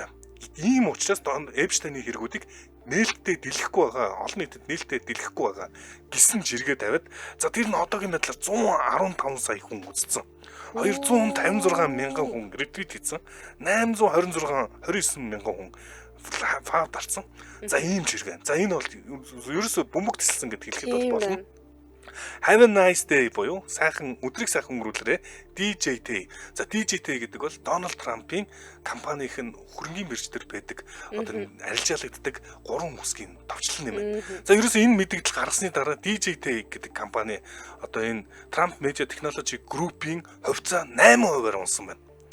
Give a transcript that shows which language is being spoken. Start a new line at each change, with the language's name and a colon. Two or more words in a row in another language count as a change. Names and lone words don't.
Mongolian: Ийм учраас Эпштейний хэрэгүүдийг нээлттэй дэлгэхгүй байгаа, олон нийтэд нээлттэй дэлгэхгүй байгаа гэсэн жиргээ тавиад за тэр нь одоогийн байдлаар 115 сая хүн үзсэн. 256 мянган хүн ретвит хийсэн. 829 мянган хүн фав дарсан. За ийм жиргээ. За энэ бол ерөөсөө бөмбөг тэлсэн гэдг хэлэхэд бол болно.
English: Have a nice day
Mongolian: буюу сайхан өдрийг сайхан өнгөрүүлээрэй DJT. За DJT гэдэг бол Дональд Трампын компанийн хөрөнгөний бирждэр байдаг одоо арилжаалагддаг 3 үсгийн товчлон юм. За ерөөсөө энэ мэдээлэл гаргасны дараа DJT гэдэг компани одоо энэ Trump Media Technology Group-ийн хувьцаа 8%-аар унсан байна.